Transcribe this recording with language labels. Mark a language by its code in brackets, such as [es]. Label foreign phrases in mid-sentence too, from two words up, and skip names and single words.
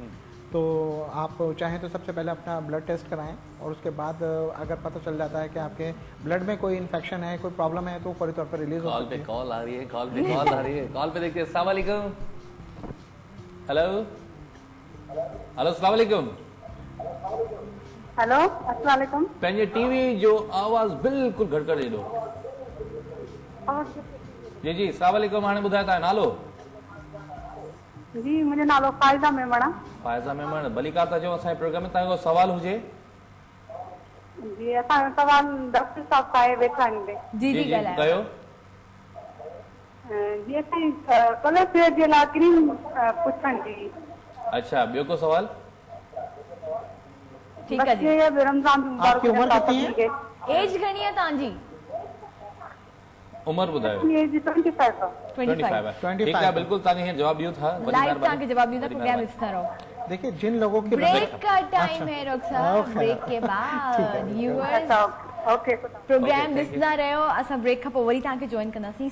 [ur] تو آپ چاہیں تو سب سے پہلے اپنا [en] blood test [ur] کرائیں، اور اس کے بعد اگر پتہ چل جاتا ہے کہ آپ کے بلڈ میں کوئی انفیکشن ہے، کوئی پرابلم ہے، تو فوری طور پر ریلیز ہو سکتی ہے. کال آ رہی ہے، کال پہ کال آ رہی ہے، کال پہ دیکھیے. [ar] السلام عليكم. ہیلو ہیلو السلام عليكم. ہیلو السلام عليكم. [sd] पंहिंजे टीवी जो आवाज़ बिल्कुल घटि करे ॾियो। जी जी [ar] السلام عليكم. [sd] हाणे ॿुधायो तव्हां नालो? जी मुंहिंजो नालो फ़ाइज़ा मेमण आहे। फ़ाइज़ा मेमण, भलीकार था चओ। असांजे प्रोग्राम में तव्हांजो सवाल हुजे? जी असांजो सवाल डॉक्टर साहब खां आहे वेठा आहिनि। जी जी कयो। जी असांजी [en] color fair [sd] जे लाइ क्रीम पुछण जी। अच्छा, ॿियो को सवाल? [ur] ٹھیک ہے جی. रमज़ान آپ کی عمر کتنی ہے? [sd] एज घणी है तव्हांजी? उम्र ॿुधायो। 25 [ur] ٹھیک ہے, [sd] बिल्कुल तव्हांखे जवाब ॾियूं था। लाइव तव्हांखे जवाब ॾींदा, प्रोग्राम ॾिसंदा रहो। [ur] دیکھیے جن لوگوں کی بریک کا ٹائم ہے ڈاکٹر صاحب، بریک کے بعد ویورز ओके [sd] प्रोग्राम ॾिसंदा रहो। असां ब्रेक खां पोइ वरी तव्हांखे जॉइन कंदासीं।